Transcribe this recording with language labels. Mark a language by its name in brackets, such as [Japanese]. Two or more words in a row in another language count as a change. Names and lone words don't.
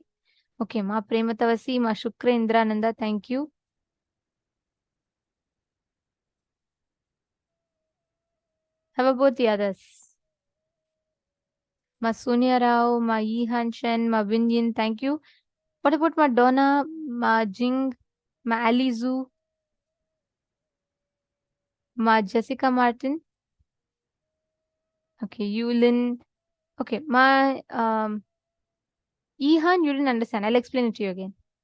[English] Okay, Ma Prematavasi, Ma Shukra Indrananda, thank you. How about the others? Ma Sonia Rao, Ma Yihan Shen, Ma Binyin, thank you. What about Ma Donna, Ma Jing, Ma Alizu, Ma Jessica Martin? Okay, Yulin. Okay, Ma Yihan, you didn't understand. I'll explain it to you again.